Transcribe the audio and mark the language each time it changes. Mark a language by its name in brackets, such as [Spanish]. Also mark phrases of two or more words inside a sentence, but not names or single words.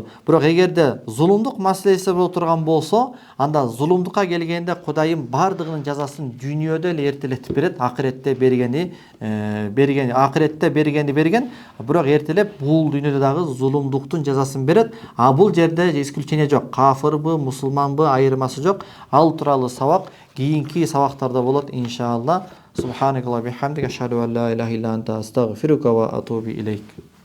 [Kyrgyz] Бирок эгерде зулумдук маселеси боло турган болсо, анда зулумдукка келгенде Кудайым бардыгынын жазасын дүйнөдө эле эртелетип берет, акыретте бергени берген, бирок эртелеп бул дүйнөдө дагы зулумдуктун жазасын берет. А бул жерде исключение жок. Кафырбы, мусулманбы айырмасы жок. Ал тууралуу сабак кийинки сабактарда болот иншалла. [Arabic] سبحانك اللهم بحمدك، أشهد أن لا إله إلا أنت، أستغفرك وأتوب إليك.